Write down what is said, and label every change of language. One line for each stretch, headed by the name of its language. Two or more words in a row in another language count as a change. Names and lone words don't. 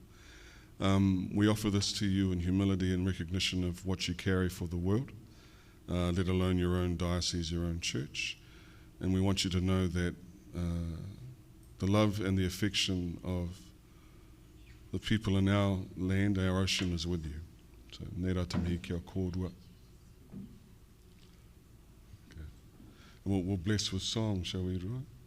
English: We offer this to you in humility and recognition of what you carry for the world, let alone your own diocese, your own church. And we want you to know that the love and the affection of the people in our land, our ocean, is with you. So,
Māori: nē rā te mihi kia kōrua.
English: Okay. We'll bless with song, shall we, Rua?